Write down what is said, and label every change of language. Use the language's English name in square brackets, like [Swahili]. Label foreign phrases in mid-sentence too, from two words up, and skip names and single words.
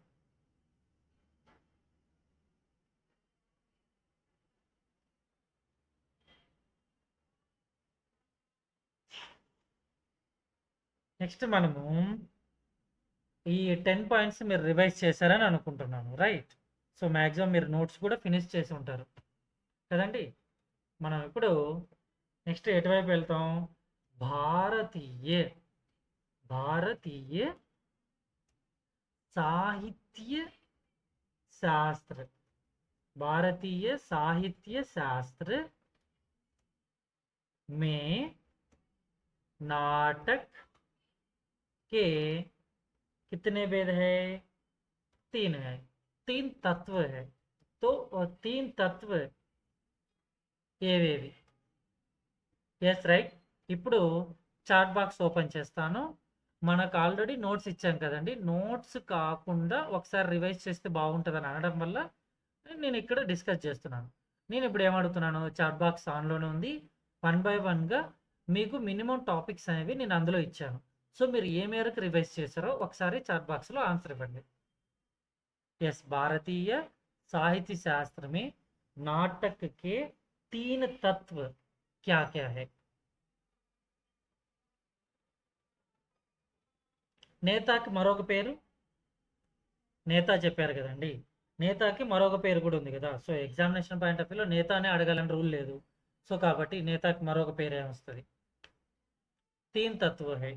[Telugu] నెక్స్ట్ మనము ఈ 10 పాయింట్స్ మీరు రివైజ్ చేశారని అనుకుంటున్నాను, రైట్? సో మ్యాక్సిమం మీరు నోట్స్ కూడా ఫినిష్ చేసి ఉంటారు కదండి. మనం ఇప్పుడు నెక్స్ట్ ఎటువైపు వెళ్తాం? [Hindi] भारतीय साहित्य शास्त्र, भारतीय साहित्य शास्त्र में नाटक के कितने भेद है? 3 है, 3 तत्व है. तो 3 तत्व ఏవేవి? [English] yes right. [Telugu] ఇప్పుడు [English] chat box open [Telugu] చేస్తాను. మనకు ఆల్రెడీ నోట్స్ ఇచ్చాం కదండి. నోట్స్ కాకుండా ఒకసారి రివైజ్ చేస్తే బాగుంటుందని అనడం వల్ల నేను ఇక్కడ డిస్కస్ చేస్తున్నాను. నేను ఇప్పుడు ఏమడుగుతున్నాను? [English] chat box [Telugu] ఆన్లోనే ఉంది. 1 బై 1గా మీకు [English] minimum topics [Telugu] అనేవి నేను అందులో ఇచ్చాను. సో మీరు ఏ మేరకు రివైజ్ చేశారో ఒకసారి [English] chat box answer [Telugu] ఇవ్వండి. [Hindi] ఎస్, భారతీయ साहित्य शास्त्र में नाटक के 3 तत्व क्या क्या है? [Telugu] నేతాకి మరొక పేరు నేతా చెప్పారు కదండి. నేతాకి మరొక పేరు కూడా ఉంది కదా. సో [English] examination point of view [Telugu] నేత అనే అడగాలని రూల్ లేదు. సో కాబట్టి నేతాకి మరొక పేరు ఏమొస్తుంది? [Hindi] 3 तत्व है.